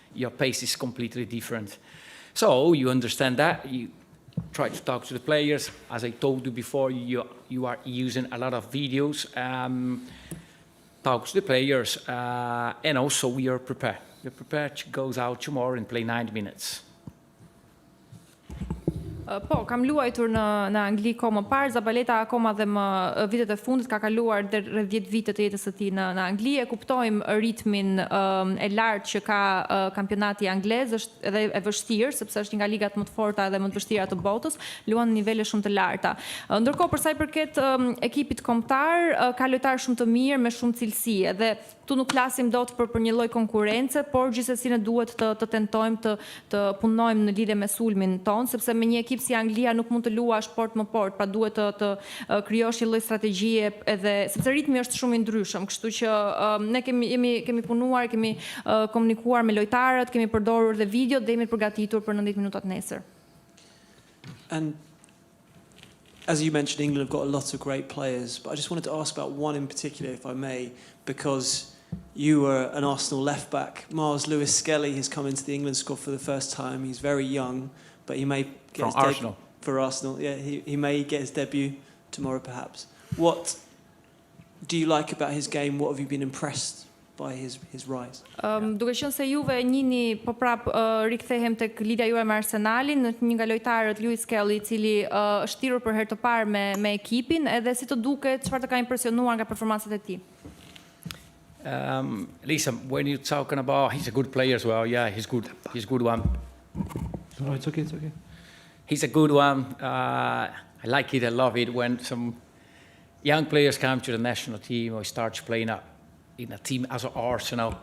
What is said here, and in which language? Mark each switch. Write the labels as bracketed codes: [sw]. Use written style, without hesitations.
[en] Your pace is completely different. So you understand that. You try to talk to the players. As I told you before, you are using a lot of videos. Talk to the players, and also we are prepared. We're prepared to go out tomorrow and play 90 minutes. [sq] Po, kam luajtur në Angli kohë më parë, 𝚑𝚘𝚋𝚜 akoma dhe më vitet e fundit ka kaluar deri rreth 10 vite të jetës së tij në Angli. E kuptojmë ritmin e lartë që ka kampionati anglez, është edhe e vështirë sepse është një nga ligat më të forta dhe më të vështira të botës, luan në nivele shumë të larta. Ndërkohë për sa i përket ekipit kombëtar, ka lojtarë shumë të mirë me shumë cilësi, edhe tu nuk flasim dot për një lloj konkurrence, por gjithsesi ne duhet të tentojmë të punojmë në lidhje me sulmin ton, sepse me një ekip si Anglia nuk mund të luash port më port, pra duhet të krijosh një lloj strategjie, edhe sepse ritmi është shumë i ndryshëm, kështu që ne kemi punuar, kemi komunikuar me lojtarët, kemi përdorur dhe video dhe jemi përgatitur për 90 minutat nesër. [en] And as you mentioned, England have got a lot of great players, but I just wanted to ask about one in particular, if I may, because you were an Arsenal left-back. Miles Lewis-Skelly has come into the England squad for the first time. He's very young, but he may get From his Arsenal. For Arsenal. Yeah, he may get his debut tomorrow, perhaps. What do you like about his game? What have you been impressed by his rise? [sq] Duke qenë se juve njihni po prap rikthehem tek lidhja juaj me Arsenalin, një nga lojtarët Lewis Skelly, i cili është thirrur për herë të parë me ekipin, edhe si të duket, çfarë të ka impresionuar nga performancat e tij? [en] Listen, when you're talking about he's a good player as well, yeah, he's good. He's a good one. No, it's okay, it's okay. He's a good one. I like it, I love it when some young players come to the national team or starts playing up in a team as Arsenal.